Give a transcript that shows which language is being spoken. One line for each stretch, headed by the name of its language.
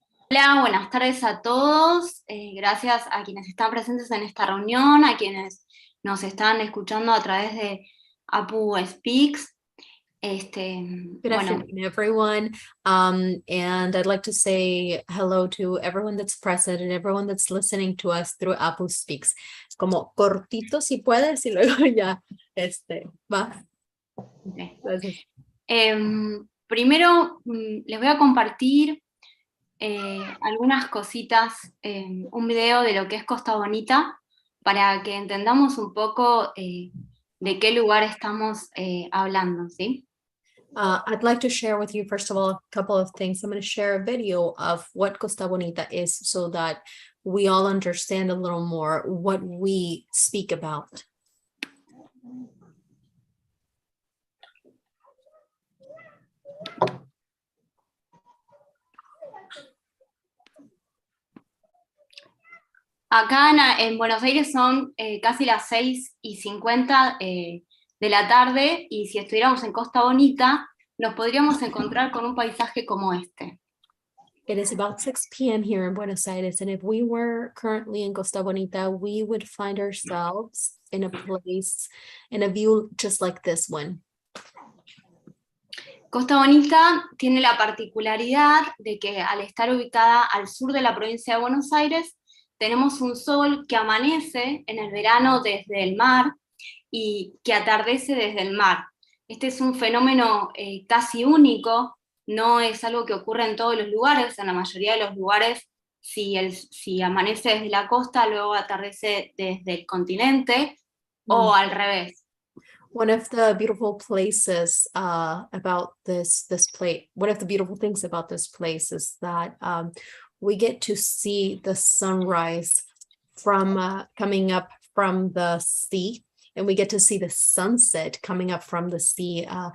Spanish: Hola, buenas tardes a todos. Gracias a quienes están presentes en esta reunión, a quienes nos están escuchando a través de Apu Speaks.
English: Good
Spanish: Bueno,
English: afternoon, everyone. And I'd like to say hello to everyone that's present and everyone that's listening to us through Apple Speaks.
Spanish: Como cortito si puedes y luego ya, va.
English: okay.
Spanish: Gracias. Primero les voy a compartir algunas cositas, un video de lo que es Costa Bonita, para que entendamos un poco de qué lugar estamos hablando, ¿sí?
English: I'd like to share with you, first of all, a couple of things. I'm going to share a video of what Costa Bonita is so that we all understand a little more what we speak about.
Spanish: Acá en Buenos Aires son casi las 6:50 de la tarde, y si estuviéramos en Costa Bonita, nos podríamos encontrar con un paisaje como este.
English: It is about 6 p.m. here in Buenos Aires, and if we were currently in Costa Bonita, we would find ourselves in a place, in a view just like this one.
Spanish: Costa Bonita tiene la particularidad de que al estar ubicada al sur de la provincia de Buenos Aires, tenemos un sol que amanece en el verano desde el mar y que atardece desde el mar. Este es un fenómeno casi único, no es algo que ocurre en todos los lugares. En la mayoría de los lugares, si amanece desde la costa, luego atardece desde el continente, o al revés.
English: One of the beautiful places about this place, one of the beautiful things about this place is that we get to see the sunrise from coming up from the sea, and we get to see the sunset coming up from the sea.